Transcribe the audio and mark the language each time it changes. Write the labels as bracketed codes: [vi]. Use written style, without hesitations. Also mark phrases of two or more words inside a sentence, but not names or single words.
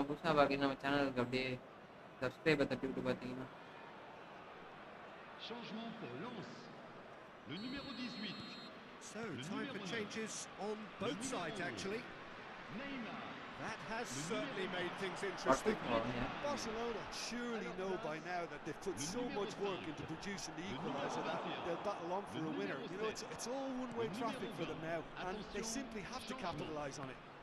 [ta] புதுசாக பார்க்குறீங்க நம்ம சேனலுக்கு அப்படியே சப்ஸ்கிரைபை தட்டி விட்டு பார்த்தீங்கன்னா. [fr] Changement pour Lens. Le numéro 18. [en] So, time for changes on both sides actually. Neymar. That has certainly made things interesting. Barcelona surely know by now that they've put so much work into producing the equaliser that they'll battle on for a winner. You know, it's all one-way traffic for them now, and they simply have to capitalise on it.